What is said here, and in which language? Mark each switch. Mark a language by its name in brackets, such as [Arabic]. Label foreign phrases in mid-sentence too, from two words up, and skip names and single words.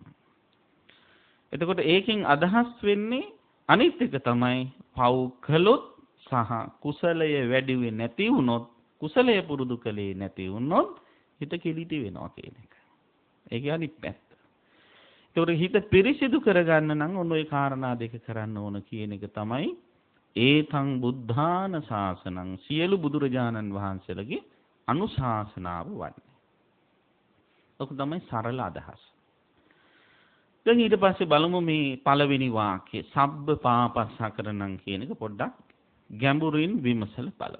[Sinhala] එතකොට ඒකෙන් අදහස් වෙන්නේ අනිත් එක තමයි පව් කළොත් සහ කුසලය වැඩි වෙන්නේ නැති වුණොත්, කුසලය පුරුදු කළේ නැති වුණොත් හිත කිලිටි වෙනවා කියන එක. ඒකේ අනිත් පැත්ත. ඒතකොට හිත පිරිසිදු කරගන්න නම් ඔන්න ඔය කාරණා දෙක කරන්න ඕන කියන එක තමයි [Pali] ඒතං බුද්ධාන ශාසනං [Sinhala] සියලු බුදුරජාණන් වහන්සේලගේ අනුශාසනාව වන්නේ. ඔක තමයි සරල අදහස. දැන් ඊට පස්සේ බලමු මේ පළවෙනි වාක්‍යය [Pali] සබ්බ පාපස්සකරණං [Sinhala] කියන එක පොඩ්ඩක් ගැඹුරින් විමසලා බලමු.